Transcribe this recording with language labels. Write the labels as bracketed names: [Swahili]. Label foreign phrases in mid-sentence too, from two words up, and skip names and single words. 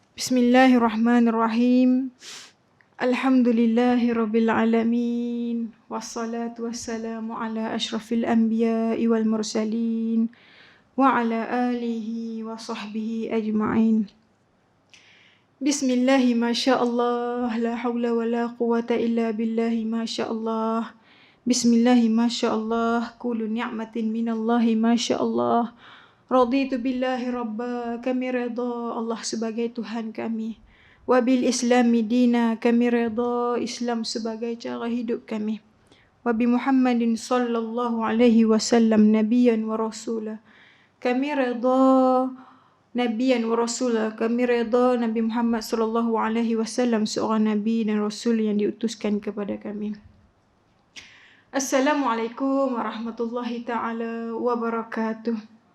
[Arabic] بسم الله الرحمن الرحيم. الحمد لله رب العالمين. والصلاة والسلام على أشرف الأنبياء والمرسلين وعلى آله وصحبه أجمعين. بسم الله ما شاء الله، لا حول ولا قوة إلا بالله ما شاء الله. بسم الله ما شاء الله، كل نعمة من الله ما شاء الله. رضيت بالله ربا, [Malay] kami redha Allah sebagai Tuhan kami. [Arabic] وبالإسلام دينا, [Malay] kami redha Islam sebagai cara hidup kami. [Arabic] وبمحمد صلى الله عليه وسلم نبيا ورسولا. [Malay] Kami redha [Arabic] نبيا ورسولا. [Malay] Kami redha Nabi Muhammad [Arabic] صلى الله عليه وسلم [Malay] seorang nabi dan rasul yang diutuskan kepada kami. [Arabic] السلام عليكم ورحمة الله تعالى وبركاته.